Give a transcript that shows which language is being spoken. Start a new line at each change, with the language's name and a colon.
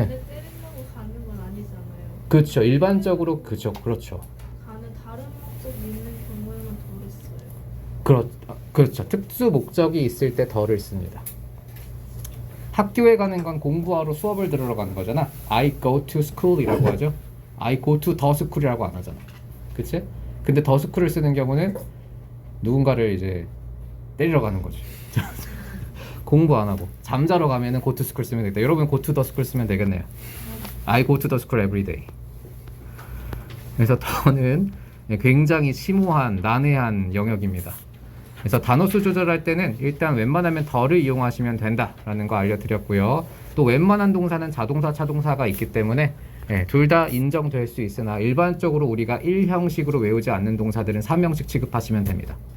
Korean: 근데 때리려고 가는 건 아니잖아요. 그렇죠. 일반적으로 그렇죠. 가는 다른 목적이 있는 경우에만 덜 써요. 그렇죠. 특수 목적이 있을 때 덜을 씁니다. 학교에 가는 건 공부하러 수업을 들으러 가는 거잖아.
English: I go to school이라고
Korean: 하죠.
English: I go to the school이라고
Korean: 안 하잖아. 그치? 근데 the school을 쓰는 경우는 누군가를 이제 때리러 가는 거지. 공부 안 하고 잠자러 가면은 go to school 쓰면 되겠다.
English: 여러분 go to the school
Korean: 쓰면 되겠네요.
English: I go to the school every day.
Korean: 그래서 더는 굉장히 심오한 난해한 영역입니다. 그래서 단어 수 조절할 때는 일단 웬만하면 더를 이용하시면 된다라는 거 알려드렸고요. 또 웬만한 동사는 자동사, 차동사가 있기 때문에 둘 다 인정될 수 있으나 일반적으로 우리가 1형식으로 외우지 않는 동사들은 3형식 취급하시면 됩니다.